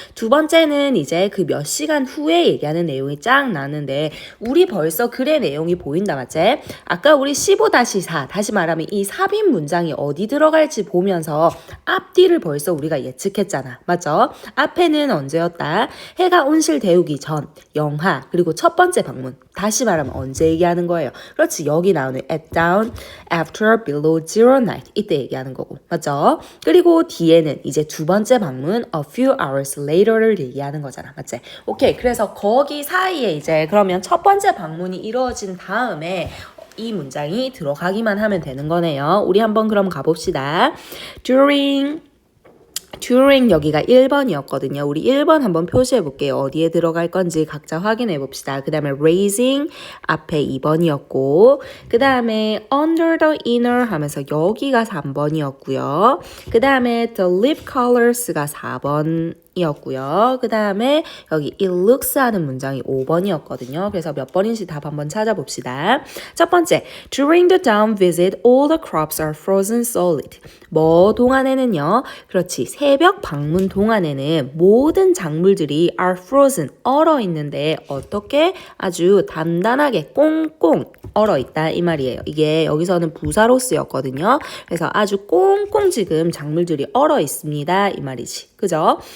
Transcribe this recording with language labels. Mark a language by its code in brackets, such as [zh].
[ko] 두 번째는 이제 그 몇 시간 후에 얘기하는 내용이 쫙 나는데 우리 벌써 글의 내용이 보인다 맞지? 아까 우리 15-4 다시 말하면 이 삽입 문장이 어디 들어갈지 보면서 앞뒤를 벌써 우리가 예측했잖아. 맞죠? 앞에는 언제였다? 해가 온실 데우기 전, 영하, 그리고 첫 번째 방문. 다시 말하면 언제 얘기하는 거예요? 그렇지. 여기 나오는 [en] at down, after, below, zero night [ko] 이때 얘기하는 거고. 맞죠? 그리고 뒤에는 이제 두 번째 방문 [en] a few hours later [ko] 를 얘기하는 거잖아. 맞지? 오케이. 그래서 거기 사이에 이제 그러면 첫 번째 방문이 이루어진 다음에 이 문장이 들어가기만 하면 되는 거네요. 우리 한번 그럼 가봅시다. during 여기가 1번이었거든요. 우리 1번 한번 표시해 볼게요. 어디에 들어갈 건지 각자 확인해 봅시다. 그 다음에 raising 앞에 2번이었고 그 다음에 [en] under the inner [ko] 하면서 여기가 3번이었고요. 그 다음에 the lip colors가 4번이었고요. 그 다음에 여기 it looks 하는 문장이 5번이었거든요. 그래서 몇 번인지 답 한번 찾아봅시다. 첫 번째, [en] during the dawn visit, all the crops are frozen solid. [ko] 뭐 동안에는요? 그렇지. 새벽 방문 동안에는 모든 작물들이 [en] are frozen, [ko] 얼어 있는데 어떻게? 아주 단단하게 꽁꽁 얼어 있다 이 말이에요. 이게 여기서는 부사로 쓰였거든요. 그래서 아주 꽁꽁 지금 작물들이 얼어 있습니다 이 말이지. 그죠?